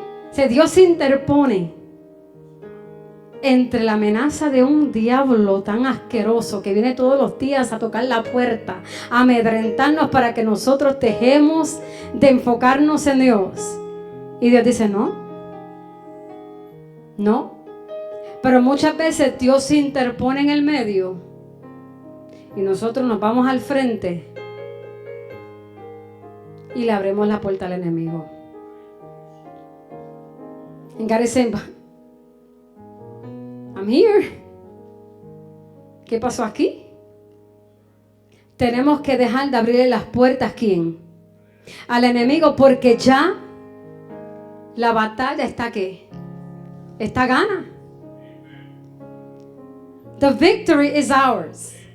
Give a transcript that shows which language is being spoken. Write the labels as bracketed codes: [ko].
[es] O sea, Dios se interpone entre la amenaza de un diablo tan asqueroso que viene todos los días a tocar la puerta, a amedrentarnos para que nosotros dejemos de enfocarnos en Dios. Y Dios dice, no. Pero muchas veces Dios se interpone en el medio y nosotros nos vamos al frente y le abrimos la puerta al enemigo. [en] And God is saying, I'm here. [es] ¿Qué pasó aquí? Tenemos que dejar de abrirle las puertas, ¿quién? Al enemigo, porque ya la batalla está ¿qué? Está gana. [en] The victory is ours.